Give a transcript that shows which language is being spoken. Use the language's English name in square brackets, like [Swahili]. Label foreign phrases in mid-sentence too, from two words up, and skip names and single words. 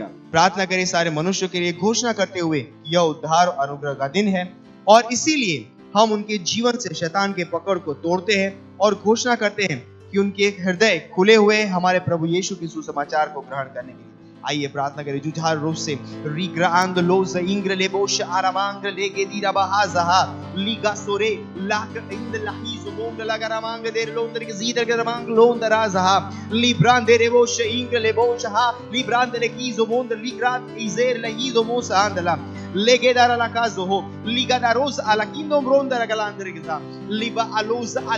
[Hindi] प्रार्थना करें सारे मनुष्यों के लिए, घोषणा करते हुए यह उद्धार और अनुग्रह का दिन है और इसीलिए हम उनके जीवन से शैतान के पकड़ को तोड़ते हैं और घोषणा करते हैं कि उनके हृदय खुले हुए हमारे प्रभु यीशु के सुसमाचार को ग्रहण करने के लिए। आइए प्रार्थना करें जुझार रूप से। रिग्रांद लोज इंग्र लेबोश आरामांग लेगे दीरा बहाज़हा लीगा सोरे लाक इंद लाही जुमोंग लगारामांग देर लोंदर के जीदर गरामांग लोंदराज़हा लिब्रांद देरेबोश इंग्र लेबोशहा लिब्रांद लेकी जुमोंद लिग्रात इजेर लही जुमोस आंदला लेगे दारा लाकाज़ो हो लीगा दारोस अलाकिंदो ब्रोंदर गलांदर गिजा लिबा अलोज